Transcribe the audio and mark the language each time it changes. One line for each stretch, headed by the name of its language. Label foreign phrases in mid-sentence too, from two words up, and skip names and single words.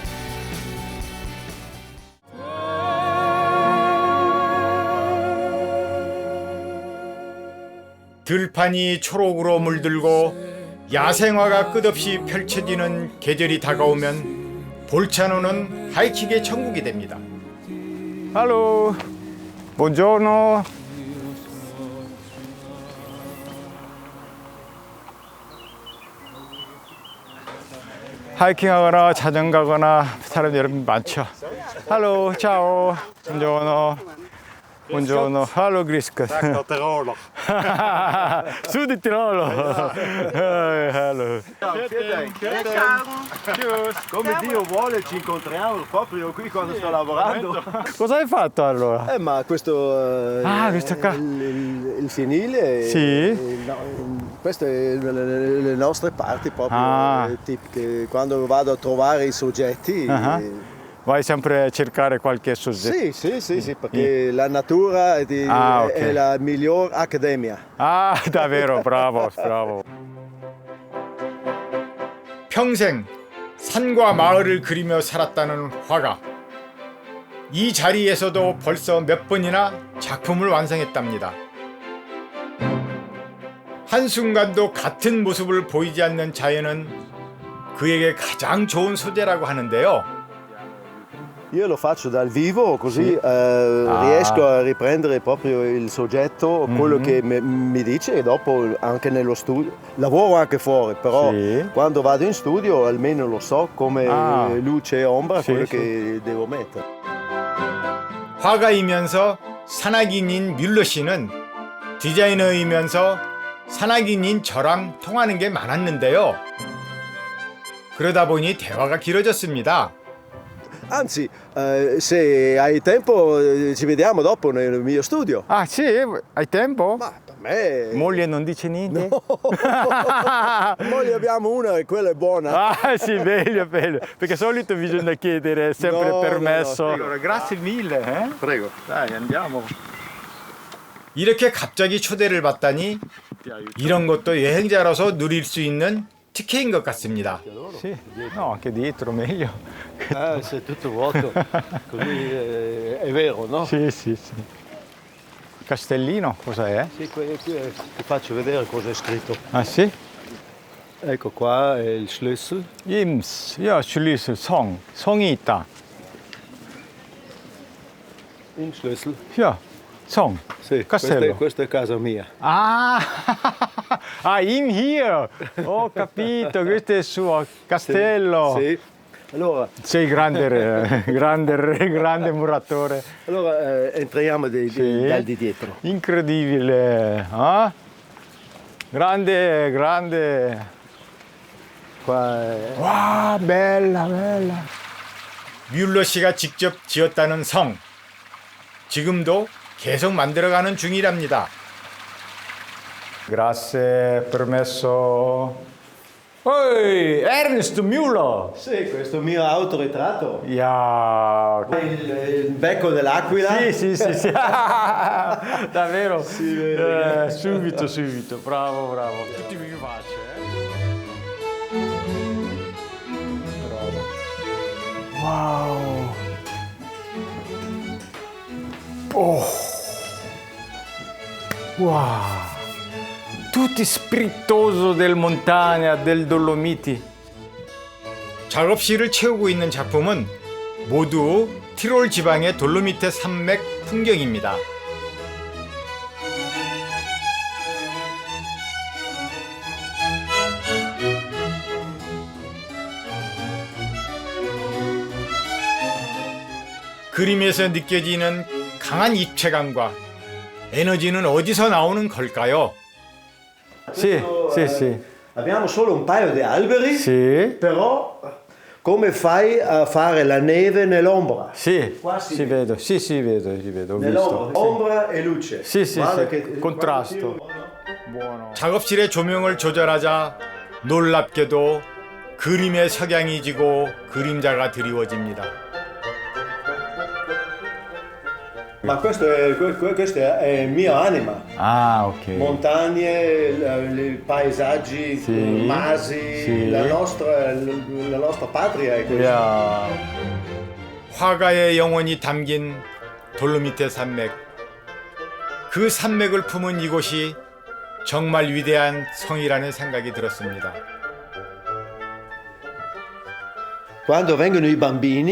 Korean: 들판이 초록으로 물들고 야생화가 끝없이 펼쳐지는 계절이 다가오면 볼차노는 하이킹의 천국이 됩니다.
Italian: Hello.
Korean: Buongiorno. 하이킹하거나 자전거 가거나 사람 여러분 많죠.
Italian: Hallo, ciao. Buongiorno. Buongiorno. Hallo, Griska. Sud Tirolo. Hello. Come Dio vuole ci incontriamo proprio qui quando sto lavorando. Cosa hai fatto allora? Ma questo questo qua. il fienile. Sì. Queste le nostre parti proprio tipiche. Quando vado a trovare i soggetti. Vai sempre a cercare qualche soggetto. Sì, perché la natura è la miglior accademia. 아, davvero, bravo, bravo.
Korean: 평생 산과 마을을 그리며 살았다는 화가 이 자리에서도 벌써 몇 번이나 작품을 완성했답니다. 한순간도 같은 모습을 보이지 않는 자연은 그에게 가장 좋은 소재라고 하는데요.
Italian: Io lo faccio dal vivo così riesco a riprendere proprio il soggetto, quello che mi dice e dopo anche nello studio. Lavoro anche fuori, però quando vado in studio almeno lo so come luce e ombra quello che devo mettere.
Korean: 화가이면서 산악인인 뮬러 씨는 디자이너이면서 산악인인 저랑 통하는 게 많았는데요. 그러다 보니 대화가 길어졌습니다.
Italian: Anzi, se hai tempo ci vediamo dopo nel mio studio. Ah sì? Hai tempo? Ma per me... Moglie non dice niente? Moglie abbiamo una e quella è buona. Ah sì, meglio, meglio. Perché solito bisogna chiedere sempre permesso. no. Grazie mille. Prego. Dai, andiamo.
Korean: 이렇게 갑자기 초대를 받다니 이런 것도 여행자로서 누릴 수 있는 특혜인 것 같습니다.
Italian: Sì, no, anche dietro meglio. Se è tutto vuoto, così è vero, no? Sì, sì, sì. Castellino, cos'è? Sì, qui ti faccio vedere cosa è scritto. Ah sì? Ecco qua è il Schlüssel.
Korean: 임스, 야, 슐리스, 성이 있다.
Italian: Il Schlüssel.
Korean: 야, 성,
Italian: Sì, castello. questa è casa mia.
English: Ah, in here.
Italian: Ho capito, questo è il suo castello. Sì. Allora, Sei grande muratore. allora entriamo dal di dietro. Incredibile. Ah? Grande. Qua è... 와, bella, bella.
Korean: 뮬러 씨가 직접 지었다는 성. 지금도 계속 만들어가는 중이랍니다.
Italian: Grazie, permesso. Ehi, Ernst Müller. Sì, questo mio autoritratto. Ja. Il becco dell'aquila. Sì. Davvero? Sì, subito. Bravo. Tutti vivaci, Bravo. Wow. Oh. Wow. Tutti spiritoso del montagna, del Dolomiti.
Korean: 작업실을 채우고 있는 작품은 모두 티롤 지방의 돌로미테 산맥 풍경입니다. 그림에서 느껴지는 강한 입체감과 에너지는 어디서 나오는 걸까요?
Italian: Sì. Abbiamo solo un paio di alberi, Sì. però come fai a fare la neve nell'ombra? Sì, Qua si si vede. vedo, sì, vedo, ho visto. Nell'ombra, ombra e luce. Sì, Guarda che- contrasto. guarda Buono.
Korean: 작업실의 조명을 조절하자 놀랍게도 그림의 석양이 지고 그림자가 드리워집니다.
Italian: Ma questo è mia anima. Ah, ok. Montagne, i paesaggi, Sì. masi, Sì. la nostra patria è questa.
Korean: 야, 화가의 영혼이 담긴 돌로미테 산맥. 그 산맥을 품은 이곳이 정말 위대한 성이라는 생각이 들었습니다.
Italian: Quando vengono i bambini,